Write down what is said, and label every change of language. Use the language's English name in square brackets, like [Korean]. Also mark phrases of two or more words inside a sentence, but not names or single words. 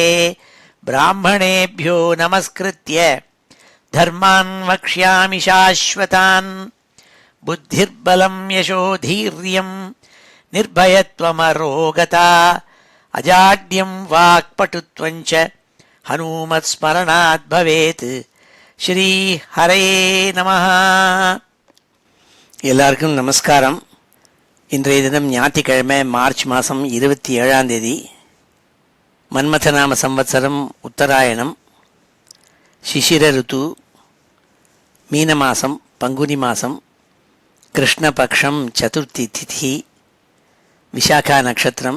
[Sanskrit] ब्राह्मणेभ्यो नमस्कृत्य धर्मान् वक्ष्यामि शाश्वतान्। बुद्धिर्बलं यशोधीर्यं निर्भयत्वमरोगता अजाड्यं वाक्पटुत्वं च हनुमत्स्मरणात् भवेत्। श्री हरये நமः. [Tamil] எல்லாருக்கும் நமஸ்காரம். இன்றைய தினம் ஞாயிற்றுக்கிழமை மார்ச் மாதம் 27ஆம் தேதி. மன்மதநாம சம்வத்சரம் உத்தராயணம், சிசிர ருத்து, மீன மாதம், பங்குனி மாதம், கிருஷ்ணபக்ஷம், சதுர்த்தி திதி, விசாகா நட்சத்திரம்.